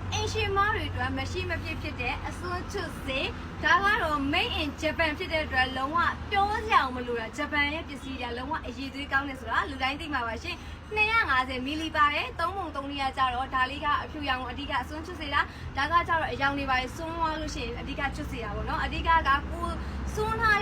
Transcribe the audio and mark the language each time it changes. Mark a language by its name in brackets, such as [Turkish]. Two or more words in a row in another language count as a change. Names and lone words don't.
[Burmese] ရှိမတွေအတွက်မရှိမဖြစ်ဖြစ်တဲ့အစွန်းချွတ်စေဒါကတော့ [English] made in Japan [Burmese] ဖြစ်တဲ့အတွက်လုံးဝပြောစရာမလိုတာဂျပန်ရဲ့ပစ္စည်းတွေလုံးဝအရေးသွေးကောင်းနေဆိုတာလူတိုင်းသိမှာပါရှင်250မီလီပါတယ်3ပုံ 3နေရာကြတော့ဒါလေးကအဖြူရောင်အဓိကအစွန်းချွတ်စေတာဒါကကြတော့အရောင်တွေပါစွန်းသွားလို့ရှိရင်အဓိကချွတ်စေတာပေါ့နော်အဓိကကကိုစွန်းထား